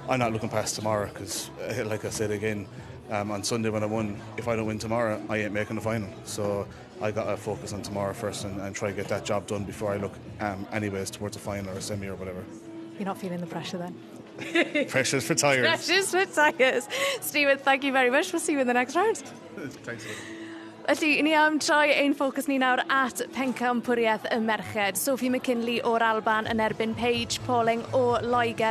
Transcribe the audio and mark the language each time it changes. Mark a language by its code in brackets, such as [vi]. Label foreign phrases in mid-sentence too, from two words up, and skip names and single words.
[en] I'm not looking past tomorrow because, like I said again, on Sunday when I won, if I don't win tomorrow, I ain't making the final. So I got to focus on tomorrow first and try to get that job done before I look anyways towards a final or a semi or whatever. You're not feeling the pressure then? Pressure's for tyres. Pressure's for tyres. Stephen, thank you very much. We'll see you in the next round. Thanks. [cy] Felly, ni am troi ein ffocws ni nawr at pencampwriaeth y merched. Sophie McKinlay o'r Alban yn erbyn Paige Pauling o Loegr.